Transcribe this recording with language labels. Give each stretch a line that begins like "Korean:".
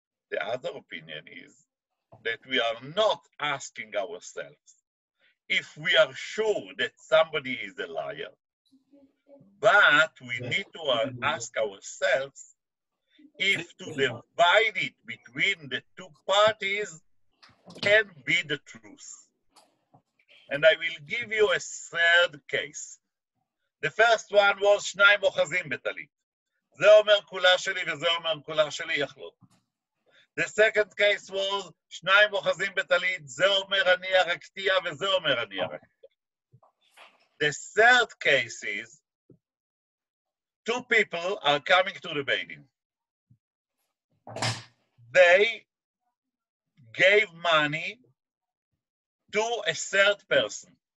English: The other opinion is that we are not asking ourselves if we are sure that somebody is a liar, but we need to ask ourselves if to divide it between the two parties can be the truth. And I will give you a third case. The first one was
Hebrew: שניים אוחזים בטלית. זה אומר כולה שלי וזה אומר כולה שלי יחלוק.
English: The second case was
Hebrew: שניים אוחזים בטלית, זה אומר אני הרגתיה וזה אומר אני הרגתיה.
English: The third case is two people are coming to the Beidin. They gave money to a third person.